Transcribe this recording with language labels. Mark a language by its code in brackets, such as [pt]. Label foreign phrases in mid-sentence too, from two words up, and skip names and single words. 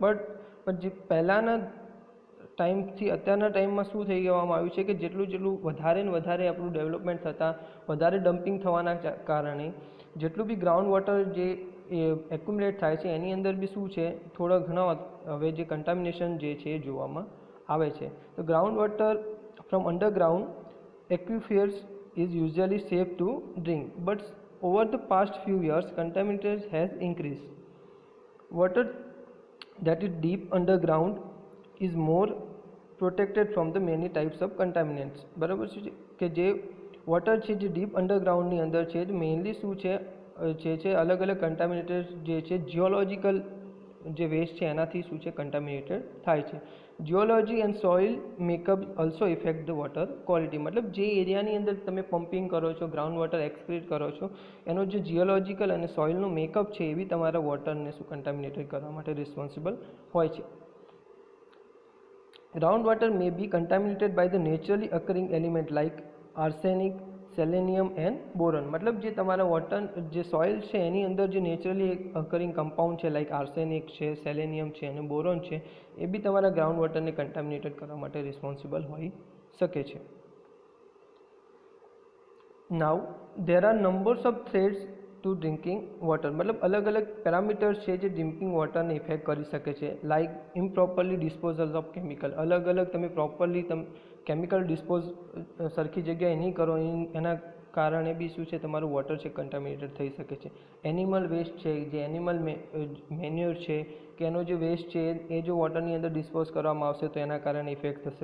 [gu] પણ જે પહેલાંના ટાઈમથી અત્યારના ટાઈમમાં શું થઈ કહેવામાં આવ્યું છે કે જેટલું વધારે ને વધારે આપણું ડેવલપમેન્ટ થતાં વધારે ડમ્પિંગ થવાના કારણે જેટલું બી [en] ground water [gu] જે એક્યુમ્યુલેટ થાય છે એની અંદર બી શું છે થોડા ઘણા હવે જે કન્ટામિનેશન જે છે એ જોવામાં આવે છે. [en] તો ground water from underground aquifers is usually safe to drink, but over the past few years contamination has increased. Water that is deep underground is more protected from the many types of contaminants. [gu] બરાબર છે કે જે વોટર છે જે [en] deep underground [gu] અંદર છે મેઇનલી શું છે અલગ અલગ કન્ટામિનેટેડ જે છે જીઓલોજીકલ જે વેસ્ટ છે એનાથી શું છે કન્ટામિનેટેડ થાય છે. [en] geology and soil makeup also affect the water quality. [gu] મતલબ જે એરિયાની અંદર તમે પમ્પિંગ કરો છો, [en] ground water extract [gu] કરો છો, એનો જે જીઓલોજીકલ અને સોઇલનું મેકઅપ છે એ બી તમારા વોટરને શું કન્ટામિનેટેડ કરવા માટે રિસ્પોન્સિબલ હોય છે. [en] Groundwater may be contaminated by the naturally occurring element like arsenic, selenium and boron. [gu] मतलब જે તમારા વોટર જે સોઇલ છે એની અંદર જે [en] naturally occurring compound [gu] છે લાઇક આર્સેનિક છે, સેલેનિયમ છે અને બોરોન છે એ બી તમારા ગ્રાઉન્ડ વોટરને કન્ટામિનેટેડ કરવા માટે રિસ્પોન્સિબલ હોઈ શકે છે. [en] Now there are numbers of threats to drinking water. [hi] मतलब अलग अलग पैरामीटर्स [gu] છે જે [en] drinking water [gu] ઇફેક્ટ કરી શકે છે. લાઇક [en] improperly disposal of chemical. [gu] અલગ અલગ તમે પ્રોપરલી કેમિકલ ડિસ્પોઝ સરખી જગ્યાએ નહીં કરો એના કારણે બી શું છે તમારું વોટર છે કન્ટામિનેટેડ થઈ શકે છે. [en] animal waste [gu] છે, જે [en] animal manure [gu] છે કે એનો જે વેસ્ટ છે એ જો વોટરની અંદર ડિસ્પોઝ કરવામાં આવશે તો એના કારણે ઇફેક્ટ થશે.